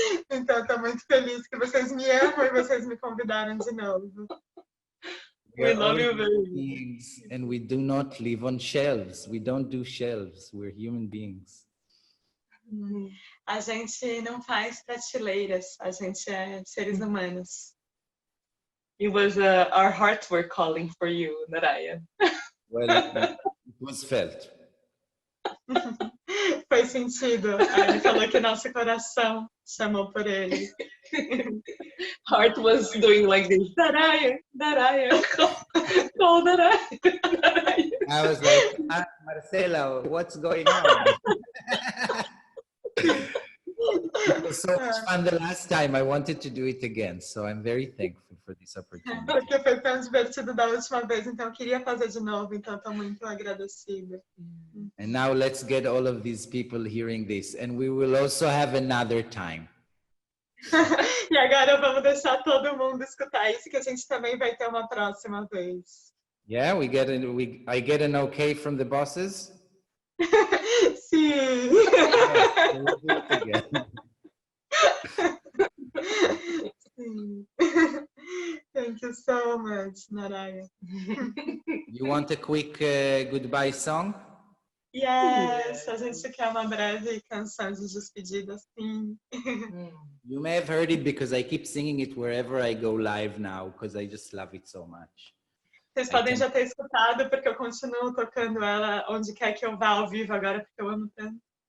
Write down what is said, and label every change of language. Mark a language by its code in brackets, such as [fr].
[pt] Então estou muito feliz que vocês me amam e vocês me convidaram de novo. [en] We love you human very beings and we do not live on shelves. We don't do shelves. We're human beings. [pt] A gente não faz prateleiras, a gente é seres humanos. [en] It was our hearts were calling for you, Narayan. Well, it was felt. [pt] Foi sentido. Aí ele falou que nosso coração chamou por ele. [en] Heart was doing like this. Narayan, Narayan, call Narayan, Narayan. I was like, Marcela, what's going on? It was so much fun the last time. I wanted to do it again. So I'm very thankful for this opportunity. [pt] Porque foi tão divertido da última vez, então eu queria fazer de novo, então estou muito agradecida. [en] And now let's get all of these people hearing this. And we will also have another time. [pt] E agora vamos deixar todo mundo escutar isso, que a gente também vai ter uma próxima vez. [en] Yeah, I get an okay from the bosses? [pt] Sim! [en] Yeah, we'll do it again. [pt] Sim. [en] Thank you so much, Narayan. You want a quick goodbye song? Yes, [pt] a gente quer uma breve canção de despedida, sim. [en] You may have heard it because I keep singing it wherever I go live now because I just love it so much. [pt] Vocês podem já ter escutado porque eu continuo tocando ela onde quer que eu vá ao vivo agora, porque eu amo tanto.